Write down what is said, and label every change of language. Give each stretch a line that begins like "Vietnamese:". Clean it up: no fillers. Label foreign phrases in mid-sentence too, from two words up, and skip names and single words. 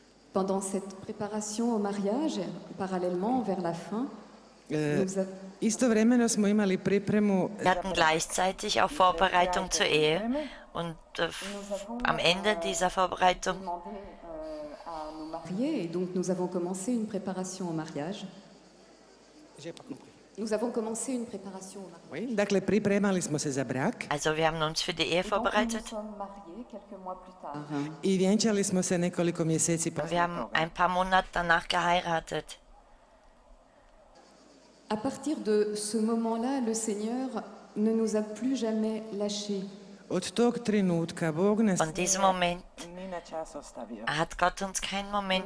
French: Pendant cette préparation au mariage, parallèlement vers la fin,
Croatian: Istovremeno smo imali pripremu
German: Wir hatten gleichzeitig auch Vorbereitung zur Ehe und am Ende dieser Vorbereitung
French: mariés, et donc nous avons commencé une préparation au mariage. J'ai pas compris. Nous avons commencé une préparation au mariage. Oui,
Croatian: dakle pripremali smo se za brak
German: Also wir haben uns für die Ehe vorbereitet.
Croatian: i vjenčali smo se nekoliko mjeseci
German: Wir
Croatian: poslije
German: haben
Croatian: toga.
German: ein paar Monate danach geheiratet.
French: À partir de ce moment-là, le Seigneur ne nous a plus jamais lâchés.
Croatian: Od tog trenutka Bog nas
German: Von diesem Moment
Croatian: ni na čas ostavio.
German: hat Gott uns keinen Moment